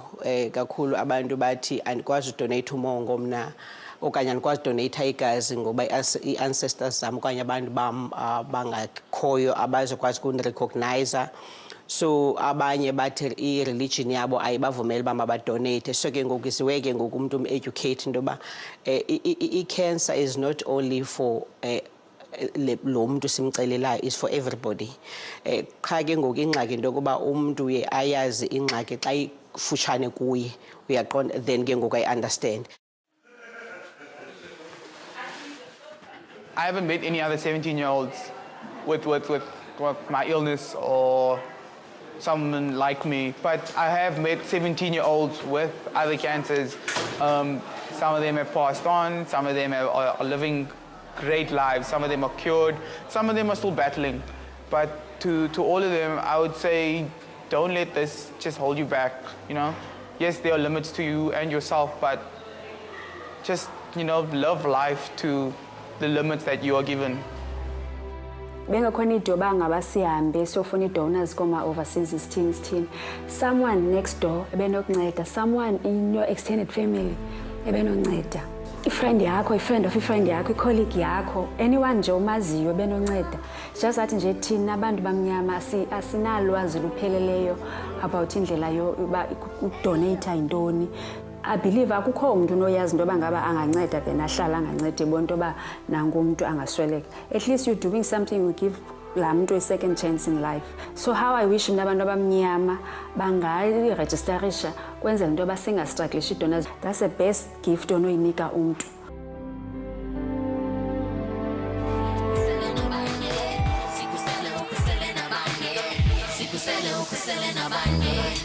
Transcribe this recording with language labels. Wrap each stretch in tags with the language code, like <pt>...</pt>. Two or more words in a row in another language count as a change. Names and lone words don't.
<xh>Kakhulu abantu bathi andikwazi udonate umongo mna okanye andikwazi udonate igazi ngoba ii-ancestors zam okanye abantu bam bangakhoyo abazokwazi ukunirecognizer. So abanye bathi i-religion yabo ayibavumeli uba mabadonate. So ke ngoku isiwe ke ngoku umntu educate into yoba i-cancer</xh> <en>is not only for</en> <xh>lo mntu simcelelayo,</xh> <en>is for everybody.</en> <xh>Qha ke ngoku ingxaki into yokuba umntu uye ayazi ingxaki xa ifutshane kuye, uyaqonda, then ke ngoku</xh> <en>I-understand. I haven't met any other 17-year-olds with my illness or someone like me, but I have met 17-year-olds with other cancers. Some of them have passed on, some of them are living great lives, some of them are cured, some of them are still battling. But to all of them, I would say, don't let this just hold you back, Yes, there are limits to you and yourself, but just, love life to the limits that you are given.</en> <xh>Bengakhona idoba ngaba sihambe siyofuna</xh> <en>i-donors overseas</en> <xh>isithini.</xh> <en>Someone next door ebenokunceda, someone in your extended family ebenonceda.</en> <xh>I-friend yakho,</xh> <en>i-friend of i-friend</en> <xh>yakho, i-colleague yakho, anyone nje omaziyo ebenonceda. Just athi nje thina abantu bamnyama asinalwazi lupheleleyo about indlela yoba ukudonate yintoni.</xh> <en>I believe</en> <xh>akukho umuntu noyazi into yoba ngaba anganceda then ahlala angancedi ebona into yoba nangu umuntu angasweleka.</xh> <en>At least you're doing something, you give</en> <xh>laa muntu</xh> <en>a second chance in life. So how I wish</en> <xh>mna abantu abamnyama bangayirejistarisha kwenzela into yoba singastruglishi donors.</xh> <en>That's the best gift</en> <xh>onoyinika umntu. Sikusele ukusele nabanye.</xh>